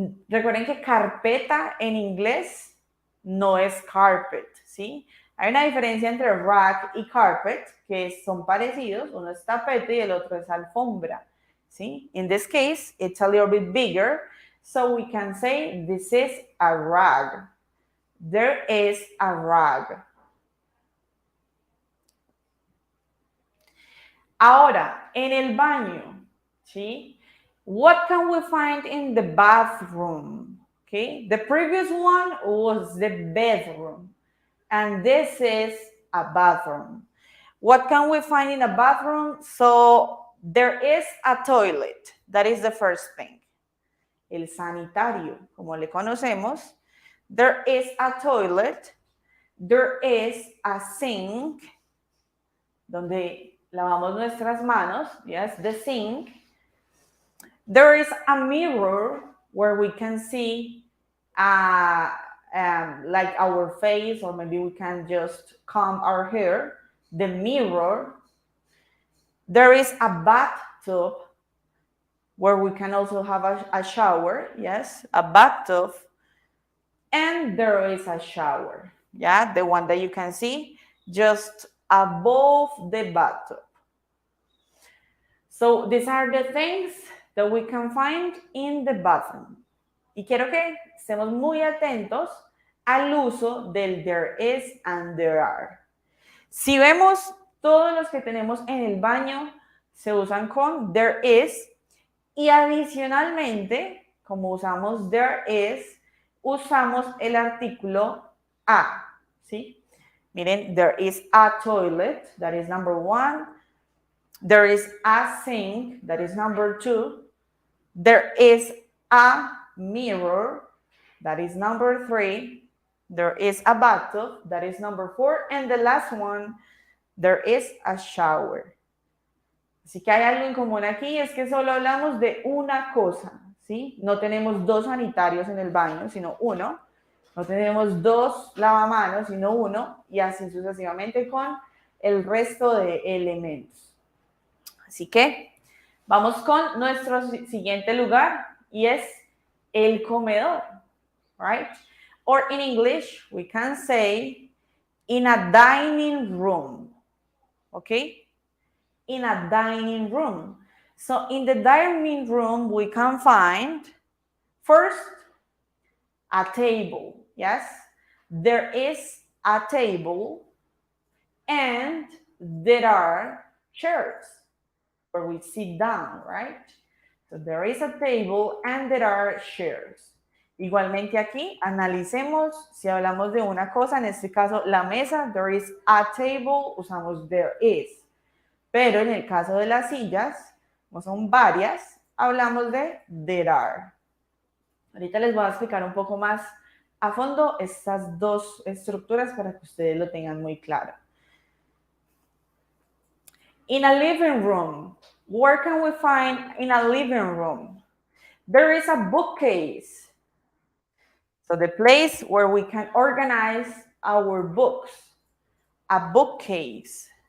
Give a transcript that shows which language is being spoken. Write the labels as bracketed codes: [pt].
[es] Recuerden que carpeta en inglés no es carpet, ¿sí? Hay una diferencia entre rag y carpet, que son parecidos, uno es tapete y el otro es alfombra, ¿sí? [en] In this case, it's a little bit bigger, so we can say this is a rag. There is a rag. [es] Ahora, en el baño, ¿sí? [en] What can we find in the bathroom? Okay, the previous one was the bedroom, and this is a bathroom. What can we find in a bathroom? So there is a toilet. That is the first thing. [es] El sanitario, como le conocemos. [en] There is a toilet. There is a sink, [es] donde lavamos nuestras manos. [en] Yes, the sink. There is a mirror where we can see like our face, or maybe we can just comb our hair. The mirror. There is a bathtub where we can also have a shower. Yes, a bathtub. And there is a shower. Yeah, the one that you can see just above the bathtub. So these are the things that we can find in the bathroom. [es] Y quiero que estemos muy atentos al uso del there is and there are. Si vemos, todos los que tenemos en el baño se usan con there is, y adicionalmente, como usamos there is, usamos el artículo a, ¿sí? Miren, [en] there is a toilet, that is number 1. There is a sink, that is number 2. There is a mirror, that is number 3. There is a bathtub, that is number 4. And the last one, there is a shower. [es] Así que hay algo en común aquí, es que solo hablamos de una cosa, ¿sí? No tenemos 2 sanitarios en el baño, sino uno. No tenemos 2 lavamanos, sino uno. Y así sucesivamente con el resto de elementos. Así que vamos con nuestro siguiente lugar, y es el comedor, [en] right? Or in English, we can say in a dining room, okay? In a dining room. So in the dining room, we can find first a table, yes? There is a table and there are chairs where we sit down, right? So there is a table and there are chairs. [es] Igualmente aquí, analicemos si hablamos de una cosa, en este caso la mesa, [en] there is a table, [es] usamos there is. Pero en el caso de las sillas, como son varias, hablamos de there are. Ahorita les voy a explicar un poco más a fondo estas 2 estructuras para que ustedes lo tengan muy claro. [en] In a living room, where can we find in a living room? There is a bookcase. So the place where we can organize our books, a bookcase.